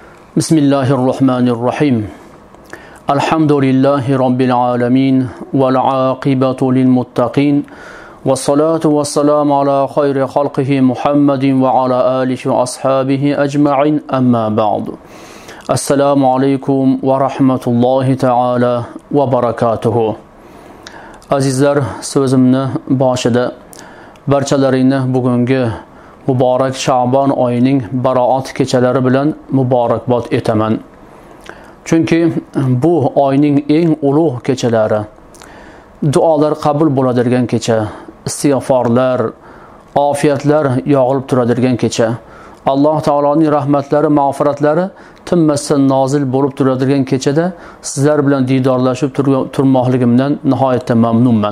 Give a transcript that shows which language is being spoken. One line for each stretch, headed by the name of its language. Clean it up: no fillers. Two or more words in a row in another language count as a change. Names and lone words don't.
Arabic: بسم الله الرحمن الرحيم الحمد لله رب العالمين والعاقبة للمتقين والصلاة والسلام على خير خلقه محمد وعلى آله وأصحابه أجمعين أما بعد السلام عليكم ورحمة الله تعالى وبركاته
Uzbek: Azizlar, so'zimni boshida barchalaringni bugungi muborak Sha'bon oyining baroat kechalari bilan muborakbod etaman. Chunki bu oyning eng ulug' kechalari, duolar qabul bo'ladigan kecha, istig'forlar, ofiyatlar yog'ilib turadigan kecha, Alloh taoloning rahmatlari, mag'firatlari tinmasdan nozil bo'lib turadigan kechada sizlar bilan didorlashib turmoqligimdan nihoyatda mamnunman.